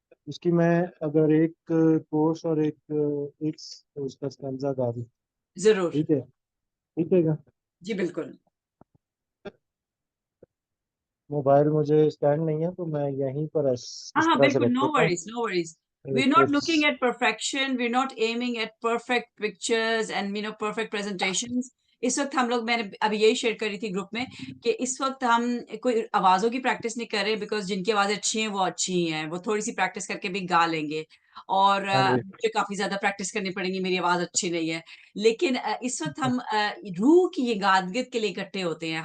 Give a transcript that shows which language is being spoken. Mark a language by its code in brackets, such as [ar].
[hi] उसकी मैं अगर एक कोर्स और एक उसका स्टैंजा गा दूं, जरूर। ठीक है? ठीक है क्या? जी बिल्कुल। मोबाइल मुझे स्टैंड नहीं है, तो मैं यहीं पर हाँ इस हाँ तरह से बिल्कुल, रख [en] नो [hi] देता हूँ। [en] Worries no worries. We're [hi] एक [en] not looking at perfection, we're not aiming at perfect pictures and perfect presentations. [hi] इस वक्त हम लोग, मैंने अभी यही शेयर करी थी ग्रुप में, कि इस वक्त हम कोई आवाजों की प्रैक्टिस नहीं कर रहे, बिकॉज जिनकी आवाजें अच्छी हैं वो अच्छी ही हैं, वो थोड़ी सी प्रैक्टिस करके भी गा लेंगे। और हाँ जी। मुझे काफी ज्यादा प्रैक्टिस करनी पड़ेगी, मेरी आवाज अच्छी नहीं है। लेकिन इस वक्त हम रूह की ये गादगिद के लिए इकट्ठे होते हैं।